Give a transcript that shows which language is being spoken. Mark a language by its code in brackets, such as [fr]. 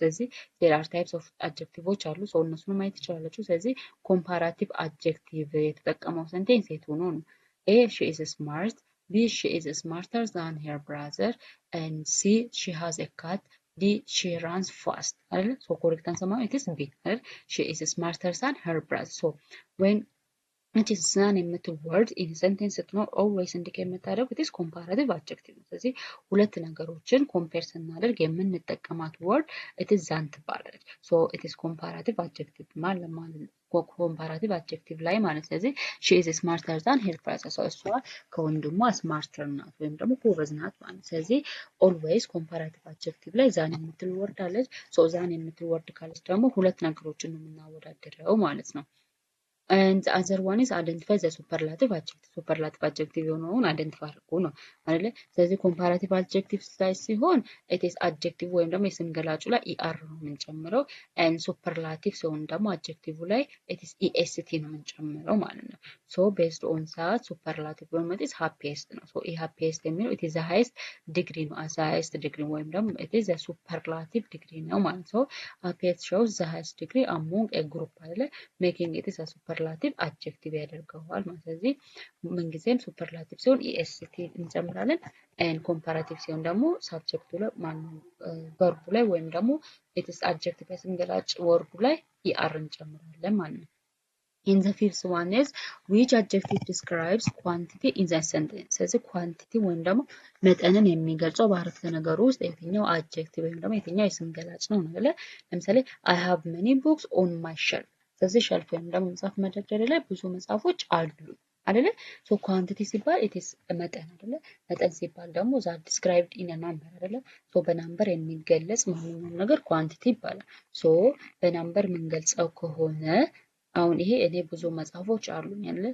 [am] ስለዚህ [en] there are types of adjectives [am] አሉ። ሰው እነሱን ማየት ትችላላችሁ። ስለዚህ comparative adjective የተጠቀመው ሴንቴንስ የት ሆኖ ነው? [en] A she is smart, B she is smarter than her brother, and C she has a cat, D she runs fast [am] አይደል? [en] so correct answer ማለት is B [am] አይደል? [en] she is smarter than her brother. so when it is than የምትል word in sentence ስትኖር always indicate የምታደርገው it is comparative adjective ነው። [am] ስለዚህ ሁለት ነገሮችን ኮምፔር ስናደርግ [en] የምንጠቀማት word it is than ትባላለች። so it is comparative adjective ማለት comparative adjective ላይ ማለት ስለዚህ she is smarter than her brother so እሷ [am] ከወንድሟ smarter ናት ወይም ደግሞ ጎበዝ ናት ማለት። ስለዚህ always comparative adjective ላይ than የምትል word አለች። so than የምትል word ካለች ደግሞ ሁለት ነገሮችን ነው የምናወዳድረው ማለት ነው። [en] and the other one is identify the superlative adjective. [am] superlative adjective የሆነውን አይደንቲፋይ አድርጉ ነው አይደለ? [en] ስለዚህ comparative adjective ላይ ሲሆን it is adjective ወይም ደግሞ የስም ገላጩ ላይ er ነው የምንጨምረው and superlative ሲሆን ደግሞ adjective ላይ it is est ነው የምንጨምረው ማለት ነው። so based on that superlative ወይም it is happiest ነው። so happiest የሚለው it is the highest degree ነው as highest degree ወይም ደግሞ it is a superlative degree ነው ማለት ነው። happiest shows the highest degree among a group [am] አይደለ? making it is a superlative አድጀክቲቭ ያደርገዋል ማለት። ስለዚህ ምንጊዜም ሱፐርላቲቭ ሲሆን ኢኤስቲ እንጨምራለን ኤንድ ኮምፓራቲቭ ሲሆን ደግሞ ሳብጀክቱ ላይ ቨርቡ ላይ ወይም ደግሞ ኢትስ አድጀክቲቭ የስም ገላጭ ወርዱ ላይ ኢአር እንጨምራለን ማለት ነው። [en] in the fifth one is which adjective describes quantity in the sentence. [am] ስለዚህ ኳንቲቲ ወይም ደግሞ መጠንን የሚገልጸው በአረፍተ ነገሩ ውስጥ የትኛው አድጀክቲቭ ወይም ደግሞ የትኛው የስም ገላጭ ነው ነው አይደለ? [en] ለምሳሌ I have many books on my shelf. [am] ስለዚህ ሸልፍ ወይም ደግሞ መጽሐፍ መደርደሪያ ላይ ብዙ መጽሐፎች አሉ አይደለ? ሶ ኳንቲቲ ሲባል ኢት ኢዝ መጠን አይደለ? መጠን ሲባል ደግሞ ዛት ዲስክራይብድ ኢን ናምበር አይደለ? ሶ በናምበር የሚገለጽ ማንኛውም ነገር ኳንቲቲ ይባላል። ሶ በናምበር የምንገልጸው ከሆነ አሁን ይሄ እኔ ብዙ መጽሐፎች አሉኝ አይደለ?